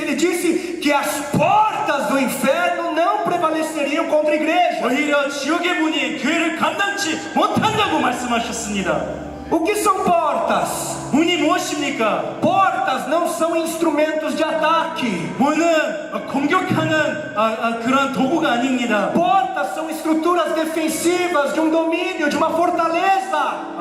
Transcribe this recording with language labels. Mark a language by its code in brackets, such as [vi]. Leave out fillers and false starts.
[pt] Ele disse que as portas do inferno não prevaleceriam contra a igreja. [ko] 오히려 지옥의 문이 교회를 감당치 못한다고 말씀하셨습니다. [pt] O que são portas? [ko] 문이 무엇입니까? [pt] Portas não são instrumentos de ataque. [ko] 문은 공격하는 그런 도구가 아닙니다. [pt] Portas são estruturas defensivas de um domínio, de uma fortaleza.